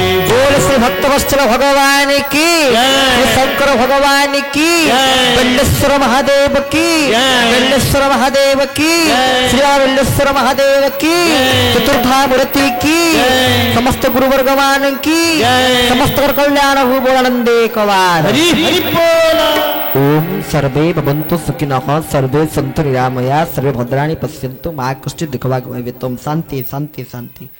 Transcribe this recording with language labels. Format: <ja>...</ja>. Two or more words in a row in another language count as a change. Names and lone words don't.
<hi>बोल श्री भक्तवत्सल भगवान की, श्री शंकर भगवान की, बिल्लेश्वर महादेव की, बिल्लेश्वर महादेव की, श्री बिल्लेश्वर महादेव की, चतुर्धा मूर्ति की, समस्त गुरु भगवान की, समस्त कल्याण हो बोलंदे कवार। हरि हरि बोल।</hi> <sa>ओम सर्वे भवन्तु सुखिनः, सर्वे सन्तु निरामया, सर्वे भद्राणि पश्यन्तु मा कश्चित् दुःखभाग् भवेत्। शांति शांति शांति।</sa>